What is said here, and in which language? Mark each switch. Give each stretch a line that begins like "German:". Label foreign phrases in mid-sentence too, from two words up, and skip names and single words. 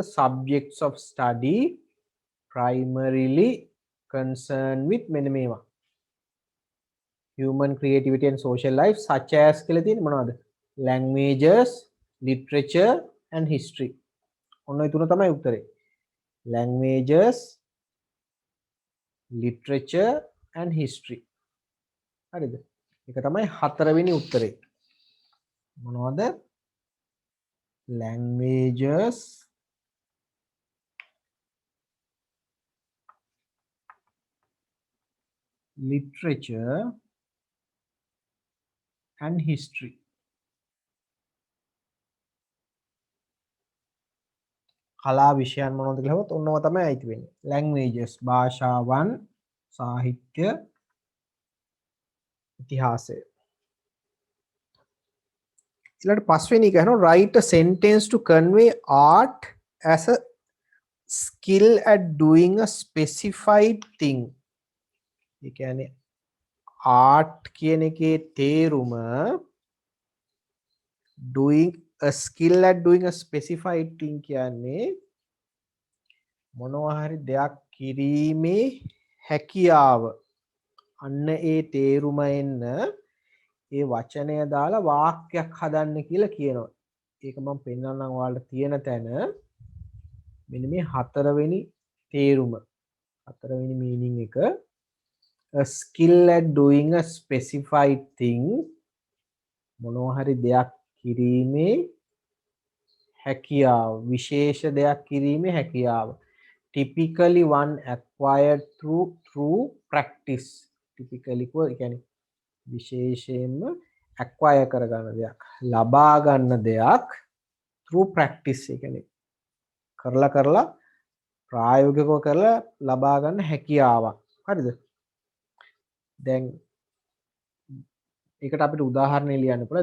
English: subjects of study primarily concerned with
Sinhala: මෙන්න මේවා.
English: human creativity and social life such as
Sinhala: කියලා තියෙන්නේ මොනවද?
English: languages, literature and history.
Sinhala: ඔන්න ඔය තුන තමයි උත්තරේ.
English: languages, literature and history.
Sinhala: හරිද? ඒක තමයි 4වෙනි උත්තරේ. මොනවද?
English: languages, literature and history.
Sinhala: කලා විෂයන් මොනවද කියලා හොත් ඔන්නව තමයි අයිති වෙන්නේ. languages භාෂාවන්, සාහිත්‍ය, ඉතිහාසය. ඊළඟට පස්වෙනි එක අහනවා
English: write a sentence to convey art as a skill at doing a specified thing.
Sinhala: ඒ කියන්නේ art කියන එකේ තේරුම
English: doing a skill at doing a specified thing
Sinhala: කියන්නේ මොනවා හරි දෙයක් කිරීමේ හැකියාව. අන්න ඒ තේරුම එන්න ඒ වචනය දාලා වාක්‍යයක් හදන්න කියලා කියනවා. ඒක මම පෙන්නන්නම් ඔයාලට තියෙන තැන මෙන්න මේ 4වෙනි තේරුම. 4වෙනි meaning එක
English: a skill at doing a specified thing
Sinhala: මොනවා හරි දෙයක් කිරීමේ හැකියාව, විශේෂ දෙයක් කිරීමේ හැකියාව.
English: typically one acquired through practice.
Sinhala: typically කියන්නේ විශේෂයෙන්ම acquire කරගන්න දෙයක්, ලබා ගන්න දෙයක්
English: through practice.
Sinhala: ඒ කියන්නේ කරලා ප්‍රායෝගිකව කරලා ලබා ගන්න හැකියාවක්. හරිද? දැන් ඒකට අපිට උදාහරණ ලියන්න පුළුවන්.